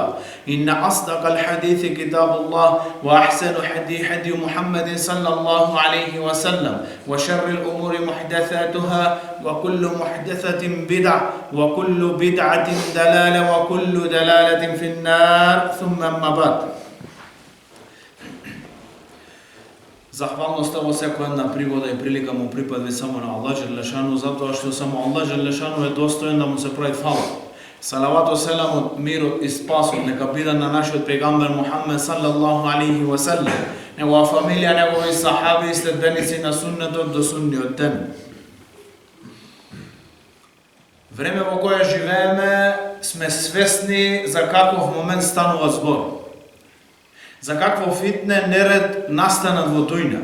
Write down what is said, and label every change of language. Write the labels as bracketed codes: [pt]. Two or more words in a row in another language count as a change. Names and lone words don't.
[ar] إن أصدق الحديث كتاب الله وأحسن حديث محمد صلى الله عليه وسلم وشر الأمور محدثاتها وكل محدثة بدعة وكل بدعة دلالة وكل دلالة في النار ثم أما بعد. [mk] Zahvalnost ovo всяка една пригода и прилика му припадва само на Аллах Джелешану, затоа што само Аллах Джелешану е достоен да му се прави фала. Салавато селамот, мирот и спасот нека биде на нашиот пегамбер Мухаммед [ar] صلى الله عليه وسلم, [mk] негова фамилија, негови сахаби и следбеници на суннетот до судниот ден. Време во кое живееме сме свесни за каков момент станува збор. За какво фитне неред настанат во тујна.